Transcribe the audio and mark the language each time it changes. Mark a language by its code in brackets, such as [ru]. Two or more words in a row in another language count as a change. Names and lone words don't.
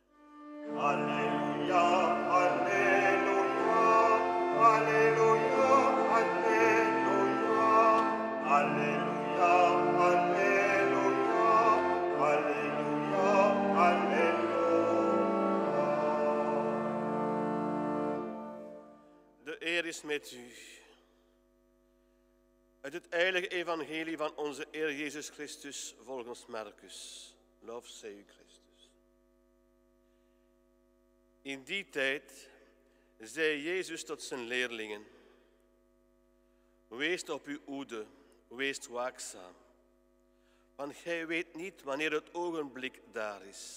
[nl] Alléluia, Alléluia, Alléluia, Alléluia, Alléluia, Alléluia, Alléluia, Alléluia. De eer is met u. Uit het heilige evangelie van onze Heer Jezus Christus volgens Marcus. Lof zij u, Christus. In die tijd zei Jezus tot zijn leerlingen: Wees op uw hoede, wees waakzaam, want gij weet niet wanneer het ogenblik daar is.